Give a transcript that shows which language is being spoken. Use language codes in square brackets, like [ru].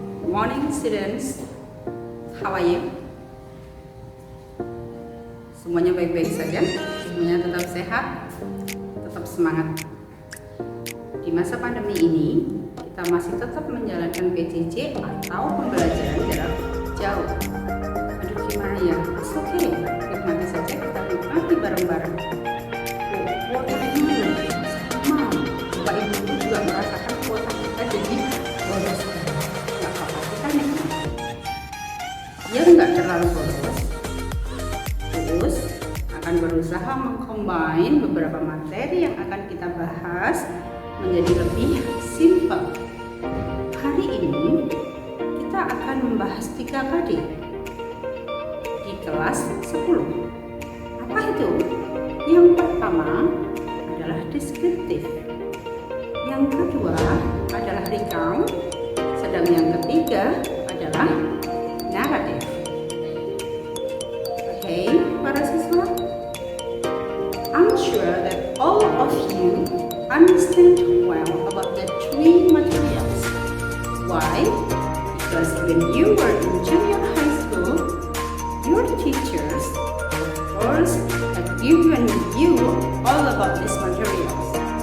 [en] morning students, how are you? [id] Semuanya baik-baik saja, semuanya tetap sehat, tetap semangat. Di masa pandemi ini, kita masih tetap menjalankan PJJ atau pembelajaran jarak jauh. Aduh gimana ya, [en] it's okay, [id] nikmati saja, kita nikmati bareng-bareng. Kuota ini sama, Bapak Ibu juga merasakan kuota kita jadi boros. Nggak apa-apa, kita nikmati. Ya nggak terlalu boros. Terus akan berusaha mengcombine beberapa materi yang akan kita bahas menjadi lebih simpel. Hari ini kita akan membahas 3KD di kelas 10. Apa itu? Yang pertama adalah deskriptif, yang kedua adalah recount, sedang yang ketiga adalah naratif. Oke, para siswa, [en] I'm sure that all of you understand well about the three materials. Why? Because when you were in junior high school, your teachers, of course, have given you all about these materials.